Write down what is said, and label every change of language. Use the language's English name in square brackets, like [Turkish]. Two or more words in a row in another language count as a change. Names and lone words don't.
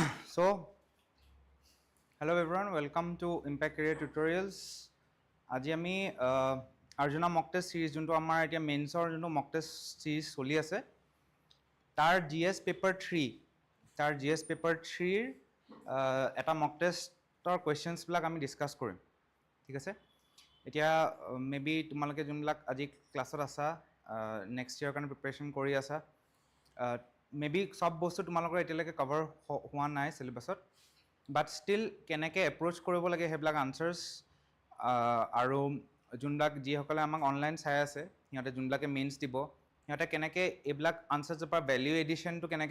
[English] So, hello everyone, welcome to Impact Career Tutorials. [Assamese] আজি আমি Arjuna [English] mock test series [Assamese] যোনটো আমাৰ এতিয়া মেইনছৰ যোনটো [English] mock test series [Assamese] চলি আছে তাৰ [English] GS paper 3 [Assamese] ৰ এটা [English] mock testৰ questions [Assamese] বিলাক আমি ডিসকাস কৰিম ঠিক আছে এতিয়া মেবি তোমালোকে যোনবিলাক আজি ক্লাছত আছা [English] next year [Assamese] কাৰণে প্ৰিপাৰেচন কৰি আছা মেবি সব বস্তু তোমালোকৰ এতিয়ালৈকে কভাৰ হোৱা নাই সিলেবাছত [English] but still [Assamese] কেনেকৈ এপ্ৰোচ কৰিব লাগে সেইবিলাক আনচাৰ্ছ আৰু যোনবিলাক যিসকলে আমাক অনলাইন চাই আছে সিহঁতে যোনবিলাকে মেইনছ দিব সিহঁতে কেনেকৈ এইবিলাক আনচাৰ্ছৰ পৰা [English] value addition [Assamese] কেনেকৈ